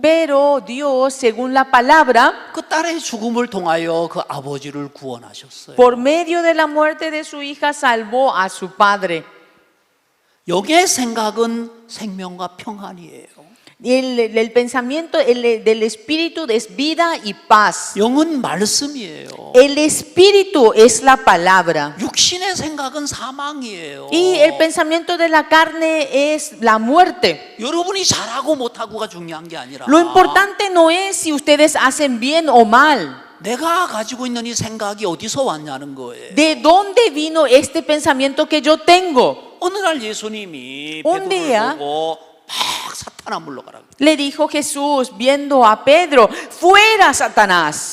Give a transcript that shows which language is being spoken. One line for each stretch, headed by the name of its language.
Spanish: pero Dios, según la palabra,
Korean: 그 딸의 죽음을 통하여 그 아버지를 구원하셨어요.
Spanish: por medio de la muerte de su hija, salvó a su padre.
Korean: 여기의 생각은 생명과 평안이에요.
Spanish: El pensamiento del espíritu es vida y paz.
Korean: 영은 말씀이에요.
Spanish: El espíritu es la palabra.
Korean: 육신의 생각은 사망이에요.
Spanish: Y el pensamiento de la carne es la muerte.
Korean: 여러분이 잘하고 못하고가 중요한 게 아니라
Spanish: Lo importante no es si ustedes hacen bien o mal.
Korean: 내가 가지고 있는 이 생각이 어디서 왔냐는 거예요.
Spanish: ¿De dónde vino este pensamiento que yo tengo?
Korean: 어느 날 예수님이
Spanish: Un
Korean: 베드로를
Spanish: día
Korean: 보고 막 사탄아 물러가라고.
Spanish: le dijo Jesús viendo a Pedro, fuera Satanás.